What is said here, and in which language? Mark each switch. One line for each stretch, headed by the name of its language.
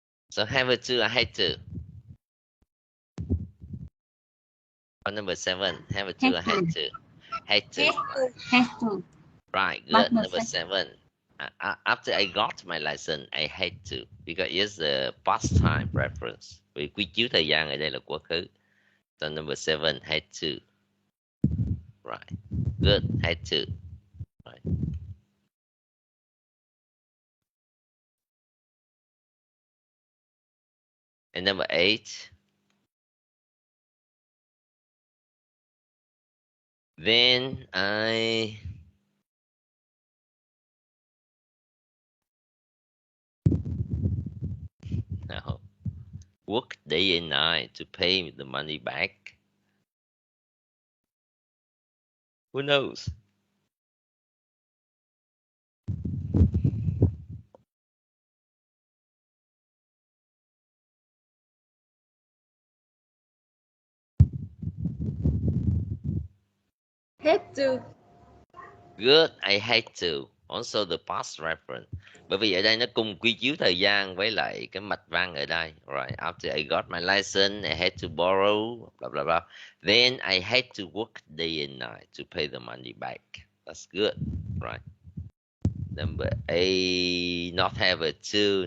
English: So have to, I had to. On number 7, have to, I had to. Had to. Has to. Right, But good. Number 7. After I got my license, I had to, because it's a past time reference.
Vietnamese: Vì quy chiếu thời gian ở đây là quá khứ.
English: So number 7, had to. Right, good, had to. Right. And number 8, then I work day and night to pay the money back. Who knows? Had to. Good, I had to. Also the past reference.
Vietnamese: Bởi vì ở đây nó cùng quy chiếu thời gian với lại cái mạch văn ở đây.
English: Right, after I got my license, I had to borrow, blah, blah, blah. Then I had to work day and night to pay the money back. That's good, right? Number A, not have a to.